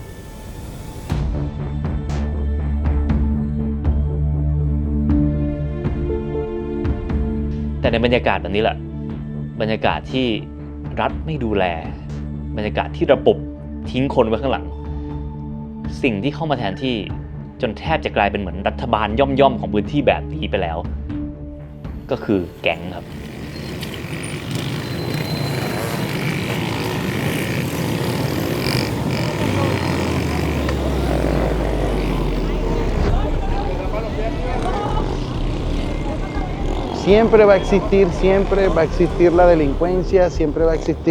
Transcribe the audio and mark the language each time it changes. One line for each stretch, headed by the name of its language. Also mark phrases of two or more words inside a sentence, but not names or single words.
Thai: แต่ในบรรยากาศแบบนี้แหละบรรยากาศที่รัฐไม่ดูแลบรรยากาศที่ระบบทิ้งคนไว้ข้างหลังสิ่งที่เข้ามาแทนที่จนแทบจะกลายเป็นเหมือนรัฐบาลย่อมๆของพื้นที่แบบนี้ไปแล้วก็คือแก๊งครับ
Spanish: Siempre va a existir la delincuencia, siempre va a existir.